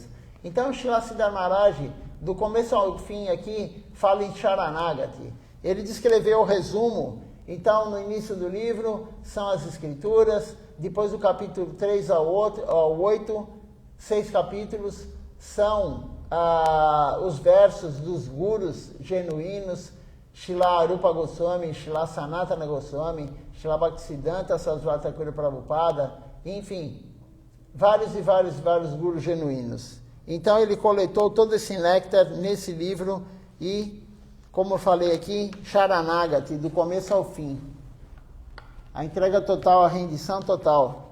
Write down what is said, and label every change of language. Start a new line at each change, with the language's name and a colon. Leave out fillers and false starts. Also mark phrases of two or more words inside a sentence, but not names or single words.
Portuguese: Então, Srila Siddhar Maharaj, do começo ao fim aqui, fala em Sharanagati. Ele descreveu o resumo. Então, no início do livro, são as escrituras. Depois do capítulo 3 ao 8, 6 capítulos, são os versos dos gurus genuínos, Srila Arupa Goswami, Srila Sanatana Goswami, Srila Bhaktisiddhanta Sarasvati Thakur Prabhupada, enfim, vários gurus genuínos. Então ele coletou todo esse néctar nesse livro e, como eu falei aqui, Sharanagati, do começo ao fim. A entrega total, a rendição total.